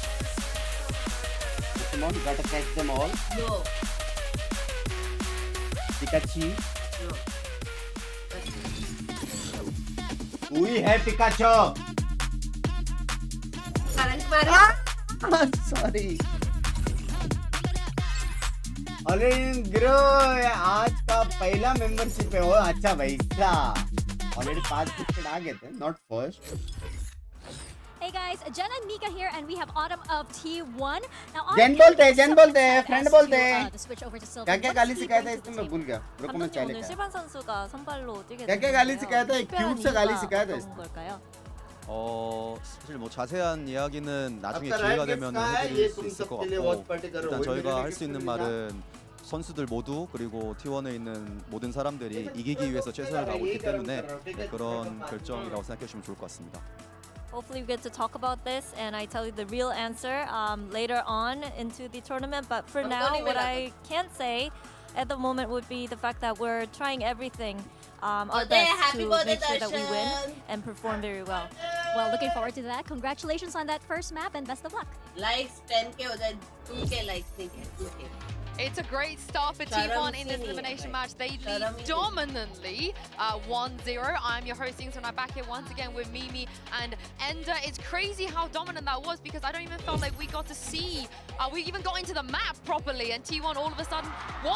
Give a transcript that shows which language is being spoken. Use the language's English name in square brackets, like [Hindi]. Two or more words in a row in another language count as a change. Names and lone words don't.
[English] Come on, gotta catch them all. No. Pikachu. No. We have Pikachu. Current marriage. Sorry. [Hindi] अरे ग्रो आज का पहला मेंबरशिप है वो अच्छा वैसा ऑलरेडी 5 टिकट आ गए थे [English] not first Hey guys, Jen and Mika here, and we have Autumn of T1. Now, [Hindi] Jen बोलते हैं, फ्रेंड बोलते हैं। क्या गाली सिखाया था इसमें मैं भूल गया। रुको मैं चाय लेकर। [Korean] 실반 선수가 선발로 뛰게 [Hindi] क्या गाली सिखाया था? क्यूट सा गाली सिखाया था इसमें। [Korean] 걸까요? 사실 뭐 자세한 이야기는 나중에 기회가 되면 해드릴 수 있을 것 같고 일단 저희가 할 수 있는 말은 선수들 모두 그리고 T1에 있는 모든 사람들이 이기기 위해서 최선을 다하고 있기 때문에 그런 결정이라고 생각해 주시면 좋을 것 같습니다. [English] Hopefully we get to talk about this and I tell you the real answer later on into the tournament. But for now, what I can say at the moment would be the fact that we're trying everything our best to make sure that we win and perform very well. Well, looking forward to that. Congratulations on that first map and best of luck. [Hindi] Likes 10k हो जाए 2k likes नहीं है 2k. [English] It's a great start for T1 in this elimination match. They lead dominantly 1-0. I'm your host, Binks, and I'm back here once again with Mimi and Ender. It's crazy how dominant that was because I don't even feel like we got to see, we even got into the map properly and T1 all of a sudden won.